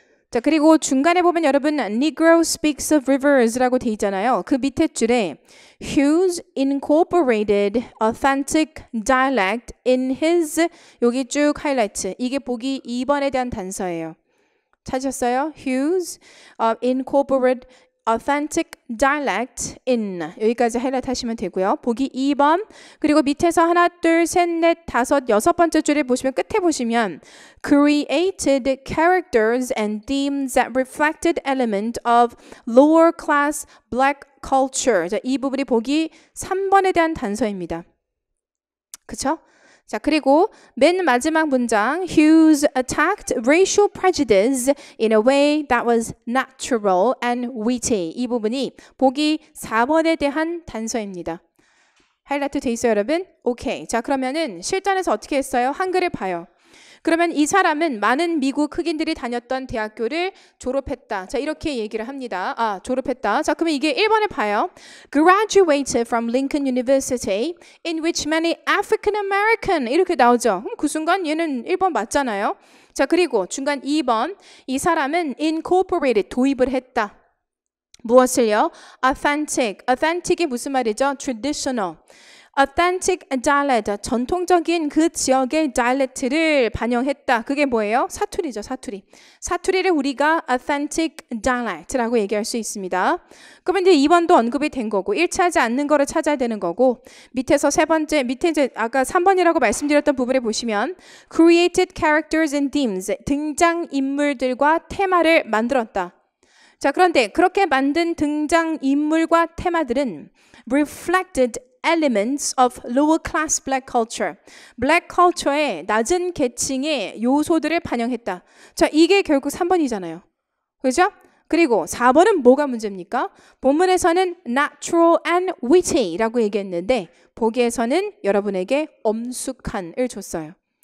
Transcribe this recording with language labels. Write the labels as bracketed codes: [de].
[ko] 자, 그리고 중간에 보면 여러분 Negro speaks of rivers라고 돼 있잖아요. 그 밑에 줄에 [en] Hughes incorporated authentic dialect in his [ko] 여기 쭉 하이라이트. 이게 보기 2번에 대한 단서예요. 찾으셨어요? [en] Hughes incorporated authentic dialect in [ko] 여기까지 하이라이트 하시면 되고요. 보기 2번 그리고 밑에서 하나, 둘, 셋, 넷, 다섯, 여섯 번째 줄에 보시면 끝에 보시면 [en] created characters and themes that reflected element of lower class black culture. [ko] 자, 이 부분이 보기 3번에 대한 단서입니다. 그쵸? 자, 그리고 맨 마지막 문장 [en] Hughes attacked racial prejudice in a way that was natural and witty. [ko] 이 부분이 보기 4번에 대한 단서입니다. 하이라이트 돼 있어요, 여러분? 오케이. 자, 그러면은 실전에서 어떻게 했어요? 한글을 봐요. 그러면 이 사람은 많은 미국 흑인들이 다녔던 대학교를 졸업했다. 자, 이렇게 얘기를 합니다. 졸업했다. 자, 그러면 이게 1번에 봐요. [en] Graduated from Lincoln University in which many African American [ko] 이렇게 나오죠. 그 순간 얘는 1번 맞잖아요. 자, 그리고 중간 2번 이 사람은 incorporated 도입을 했다. 무엇을요? authentic이 무슨 말이죠? traditional. authentic dialect, 전통적인 그 지역의 dialect를 반영했다. 그게 뭐예요? 사투리죠, 사투리. 사투리를 우리가 authentic dialect라고 얘기할 수 있습니다. 그러면 이제 2번도 언급이 된 거고, 일치하지 않는 거를 찾아야 되는 거고, 밑에서 세 번째, 밑에 이제 아까 3번이라고 말씀드렸던 부분에 보시면 [en] created characters and themes, [ko] 등장인물들과 테마를 만들었다. 자, 그런데 그렇게 만든 등장인물과 테마들은 [en] reflected elements of lower class black culture. [ko] black culture의 낮은 계층의 요소들을 반영했다. 자, 이게 결국 3번이잖아요. 그죠? 그리고 4번은 뭐가 문제입니까? 본문에서는 [en] natural and witty [ko] 라고 얘기했는데 보기에서는 여러분에게 엄숙한을 줬어요.